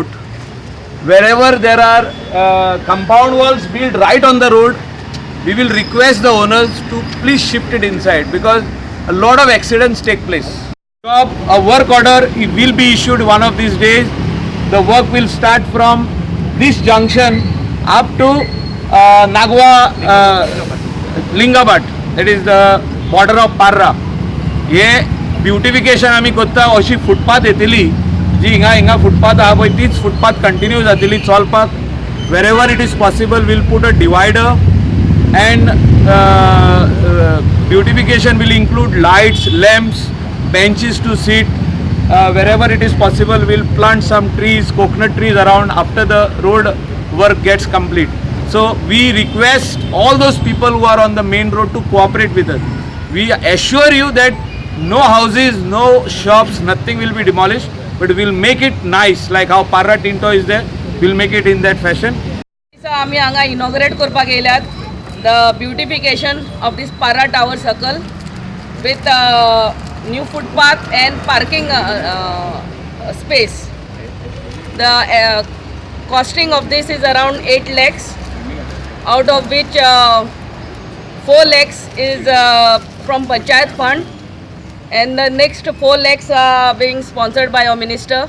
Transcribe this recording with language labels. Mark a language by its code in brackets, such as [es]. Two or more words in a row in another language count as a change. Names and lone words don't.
[en] Wherever there are compound walls built right on the road, we will request the owners to please shift it inside, because a lot of accidents take place. A work order will be issued one of these days. The work will start from this junction up to Nagwa Lingabat, that is the border of Parra. [kok] ये ब्युटिफिकेशन आमी कोत्ता अशी फुटपाथ येतली जी हिंगा फुटपाथ आहा पळय तीच फुटपाथ कंटिन्यू जातली चलपाक. [en] Wherever it is possible, we'll put a divider, and beautification will include lights, lamps, benches to sit. Wherever it is possible, we'll plant some trees, coconut trees around after the road work gets complete. So we request all those people who are on the main road to cooperate with us. We assure you that no houses, no shops, nothing will be demolished, but we'll make it nice, like how Parra Tinto is there. We'll make it in that fashion. [kok] आम्ही हांगा इनॉग्रेट करपाक येयल्यात [en] the beautification of this Parra Tower Circle with new footpath and parking space. The costing of this is around 8 lakhs, out of which 4 lakhs is from Panchayat Fund, and the next 4 lakhs are being sponsored by our minister.